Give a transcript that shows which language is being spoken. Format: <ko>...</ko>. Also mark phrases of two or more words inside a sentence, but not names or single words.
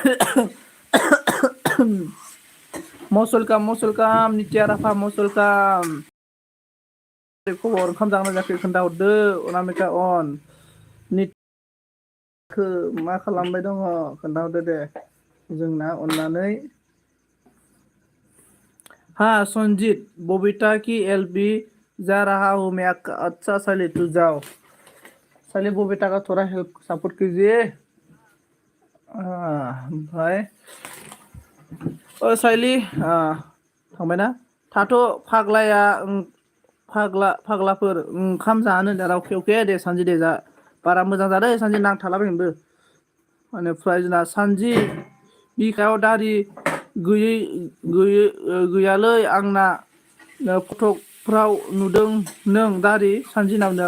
<brx>मसलकाम नित्या राफा मसलकाम खबर ओंखाम जागोना जायाखै खोन्थाहरदो अनामिका अन निखो मा खालामबाय दङ खोन्थाहरदो दे जोंना अननानै</brx> <hi>हाँ संजीत बबीता की एलबी जा रहा हूँ मैं अच्छा साले तू जाओ साले बबीता का थोड़ा</hi> <en>help support</en> <hi>कीजिए ओमफ्राय</hi> <brx>साइली थांबायना थाथ' फाग्लाया फाग्लाफोर ओंखाम जानो दा अके अके दे सानजि दे जा बारा मोजां जादों सानजि नांथालाबायनोबो बेनिफ्राय जोंना सानजि बिखायाव दारि गैयालै आंना फटकफ्राव नुदों नों दारि सानजि नामदों</brx>